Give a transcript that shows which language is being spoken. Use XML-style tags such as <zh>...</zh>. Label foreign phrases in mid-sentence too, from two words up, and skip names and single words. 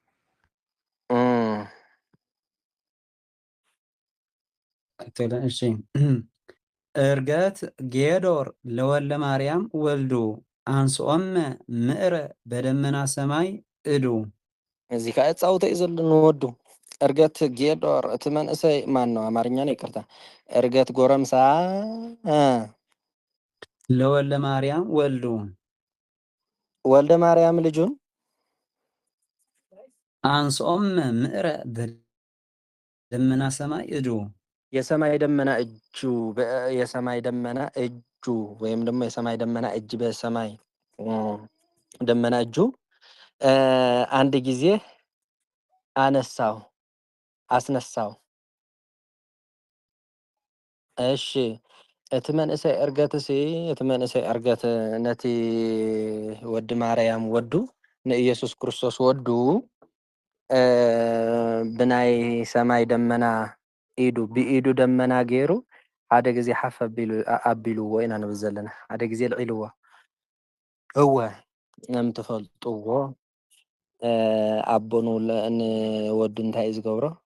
<gez>እሺ እርገት ጌዶር ለወለ ማርያም ወልዱ አንስኦም ምዕረ በደመና ሰማይ እዱ</gez> <ti>እዚ ከዓ ፃውተ እዩ ዘሎ ንወዱ እርገት ጌዶር እቲ መንእሰይ</ti> <am>ማን ነው አማርኛ ነው ይቅርታ</am> <ti>እርገት ጎረምሳ</ti> <gez>ለወለ ማርያም ወልዱ</gez> <am>ወልደ ማርያም ልጁን</am> <gez>አንስኦም ምዕረ በደመና ሰማይ እዱ</gez> <am>የሰማይ ደመና እጁ የሰማይ ደመና እጁ ወይም ደግሞ የሰማይ ደመና እጅ በሰማይ ደመና እጁ አንድ ጊዜ አነሳው አስነሳው</am> <ti>እሺ እቲ መንእሰይ ዕርገት ነቲ ወዲ ማርያም ወዱ ንኢየሱስ ክርስቶስ ወዱ ብናይ ሰማይ ደመና ኢዱ ብኢዱ ደመና ገይሩ ሓደ ግዜ ሓፍ ኣቢልዎ ኢና ንብል ዘለና ሓደ ግዜ ልዒልዎ እወ ከም ትፈልጥዎ ኣቦ ንወዱ እንታይ እዩ ዝገብሮ</ti>